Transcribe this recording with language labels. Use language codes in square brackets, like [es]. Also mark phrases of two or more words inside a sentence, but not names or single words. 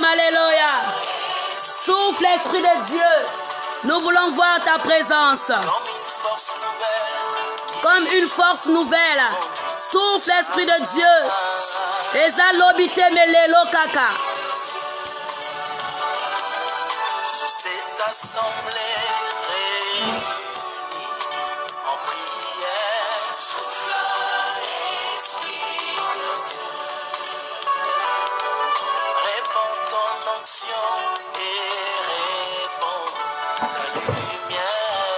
[fr] Alléluia. Souffle l'Esprit de Dieu. Nous voulons voir ta présence. Comme une force nouvelle. Souffle l'Esprit de Dieu. [ln] Ezalobite melelo kaka. [fr] Sous cette assemblée réunie en prière, souffle l'Esprit de Dieu. Répands ton onction et répands ta lumière.